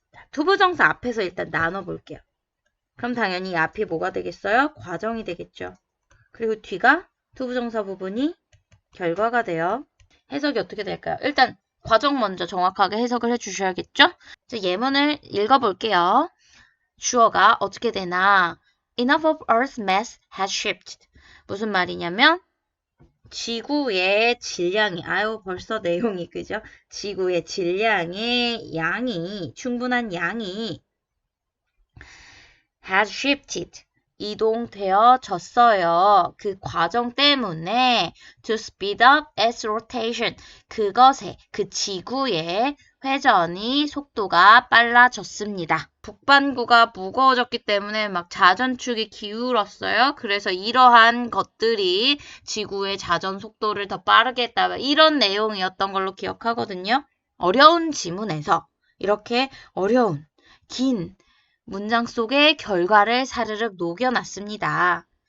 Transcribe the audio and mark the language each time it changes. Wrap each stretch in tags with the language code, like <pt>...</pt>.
<ko>투부정사 앞에서 일단 나눠볼게요. 그럼 당연히 이 앞이 뭐가 되겠어요? 과정이 되겠죠. 그리고 뒤가 투부정사 부분이 결과가 돼요. 해석이 어떻게 될까요? 일단 과정 먼저 정확하게 해석을 해주셔야겠죠? 예문을 읽어볼게요. 주어가 어떻게 되나?</ko> <en>Enough of Earth's mass has shifted.</en> <ko>무슨 말이냐면 지구의 질량이, 벌써 내용이 그죠? 지구의 질량의 양이, 충분한 양이</ko> <en>has shifted.</en> <ko>이동되어졌어요. 그 과정 때문에</ko> <en>to speed up its rotation.</en> <ko>그것의, 그 지구의 회전이 속도가 빨라졌습니다. 북반구가 무거워졌기 때문에 막 자전축이 기울었어요. 그래서 이러한 것들이 지구의 자전 속도를 더 빠르게 했다. 이런 내용이었던 걸로 기억하거든요. 어려운 지문에서 이렇게 어려운, 긴 문장 속의 결과를 사르륵 녹여놨습니다.</ko>